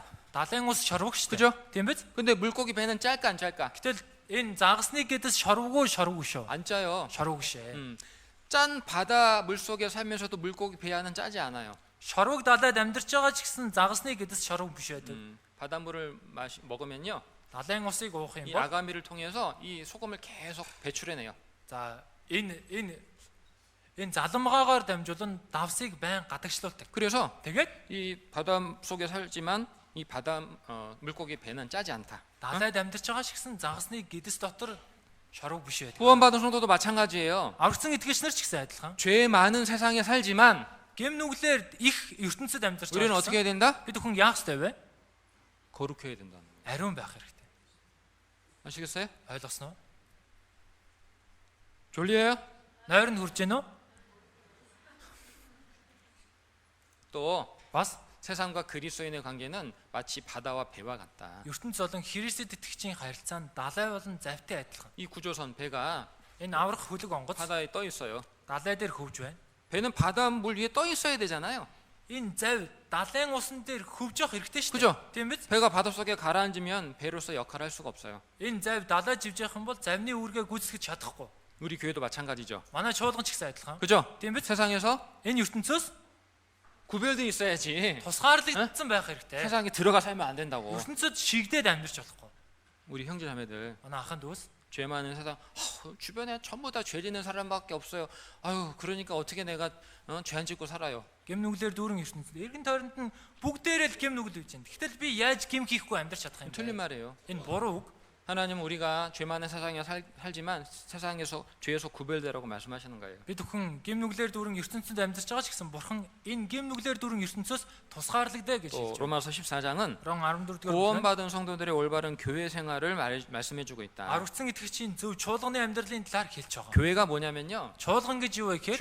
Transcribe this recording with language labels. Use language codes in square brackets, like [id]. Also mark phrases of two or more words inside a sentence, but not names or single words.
[mn] далайн ус шорвог шүү [ko] 그죠? [mn] дээ. Тийм биз? [ko] 근데 물고기 배는 짤까 안 짤까? [mn] Гэтэл энэ загасныг гэдэс шорвоггүй шүү. [ko] 안 짜요. [mn] Шорвог шээ. [ko] 짠 바다 물속에 살면서도 물고기 배 안은 짜지 않아요. [mn] Шорвог далайд амьдарч байгаа ч гэсэн загасныг гэдэс шорвог биш байдаг. [ko] 바닷물을 먹으면요, [mn] Далайн усыг уух юм [ko] 이 [mn] бол [ko] 아가미를 통해서 이 소금을 계속 배출해내요. [mn] за энэ заламгаагаар дамжуулан давсыг байн гадагшлуулдаг. [ko] 그래서 [mn] Тэгээд [ko] 이 바다 속에 살지만 이 바다 물고기 배는 짜지 않다. [mn] далайд амьдарч байгаа ч гэсэн загасны гэдэс дотор шорог биш байдаг. [ko] 구원받은 성도도 마찬가지예요. [mn] Аврагдсан итгэгч нар ч гэсэн адилхан. [ko] 죄 많은 세상에 살지만 [mn] Гэм нүглээр их ертөнцид амьдарч [ko] 우리는 [mn] байгаа. [ko] 어떻게 해야 된다? [mn] Бид хүн яах ёстой вэ? [ko] 거룩해야 된다는 거예요. [mn] Ариун байх хэрэгтэй. [ko] 아시겠어요? [mn] Ойлгосноо? [ko] 졸리에요? [mn] Нойр нь хүрж гэнэ үү? [ko] 또 [mn] Бас [ko] 세상과 그리스도인의 관계는 마치 바다와 배와 같다. [mn] ертөнц болон Христэд итгэгчийн харилцаанд далай болон завтай адилхан. [ko] 이 구조선 배가 [mn] Энэ аврах хөлөг онгоц [ko] 바다에 떠 있어요. [mn] далай дээр хөвж байна. [ko] 배는 바닷물 위에 떠 있어야 되잖아요. [mn] Энэ зав далайн усан дээр хөвж явах хэрэгтэй шүү [ko] 그죠? [mn] дээ. Тийм биз? [ko] 배가 바닷속에 가라앉으면 배로서 역할을 할 수가 없어요. [mn] Энэ зав далай живж явах юм бол завны үүргээ гүйцэтгэж чадахгүй. [ko] 우리 교회도 마찬가지죠. [mn] Манай чуулган ч гэсэн адилхан. [ko] 그죠? [mn] Тийм биз? [ko] 세상에서 [mn] Энэ ертөнцөөс [ko] 구별돼 있어야지. [mn] тусгаарлагдсан байх хэрэгтэй. [ko] 세상에 들어가 살면 안 된다고. [mn] ертөнцид шигдээд амьдарч болохгүй. [ko] 우리 형제 자매들 [mn] Манай ахын дүүс [ko] 죄 많은 세상 주변에 전부 다 죄 짓는 사람밖에 없어요. 아유 그러니까 어떻게 내가 죄 안 짓고 살아요. [mn] гэм нүглэр дүүрэн ертөнцид эргэн тойронд нь бүгдээрээ л гэм нүгэл үйж байна. Гэтэл би яаж гэм хийхгүй амьдарч чадах юм [ko] 틀린 [mn] бэ? [ko] 말이에요. [mn] Энэ буруу үг. [ko] 하나님은 우리가 죄 많은 세상에 살지만 세상에서 죄에서 구별되라고 말씀하시는 거예요. [mn] Бид бүхэн гэм нүглэр дүүрэн ертөнцид амьдарч байгаа ч гэсэн бурхан энэ гэм нүглэр дүүрэн ертөнцөөс тусгаарлагдаа гэж [ko] 또 [mn] хэлж байна. [ko] 로마서 14장은 [mn] Рон 14 дугаар бүлэг [ko] 구원받은 성도들의 올바른 교회 생활을 말씀해주고 있다. [mn] аврагдсан итгэгчийн зөв чуулганы амьдралын талаар хэлж байгаа. [ko] 교회가 뭐냐면요, [mn] Чуулган гэж юу вэ гэхээр